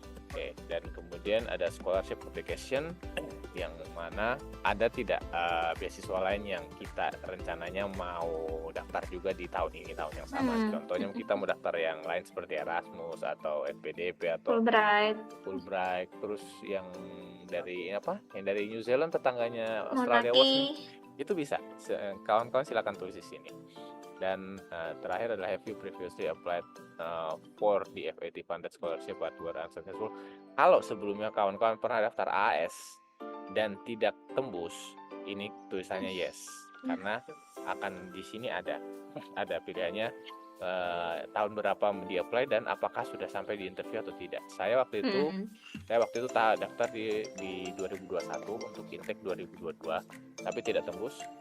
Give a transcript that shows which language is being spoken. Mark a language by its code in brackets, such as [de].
[id] Oke, dan kemudian ada scholarship application yang mana ada tidak beasiswa lain yang kita rencananya mau daftar juga di tahun ini, tahun yang sama. Contohnya kita mau daftar yang lain seperti Erasmus atau FPDP atau Fulbright, terus yang dari Yang dari New Zealand tetangganya Australia itu bisa. Kawan-kawan silakan tulis di sini. Dan terakhir adalah [en] have you previously applied for the FAT funded scholarship but were unsuccessful. [id] Kalau sebelumnya kawan-kawan pernah daftar AS dan tidak tembus, ini tulisannya yes, karena akan di sini ada pilihannya tahun berapa di apply dan apakah sudah sampai di interview atau tidak. Saya waktu itu daftar di 2021 untuk intake 2022, tapi tidak tembus.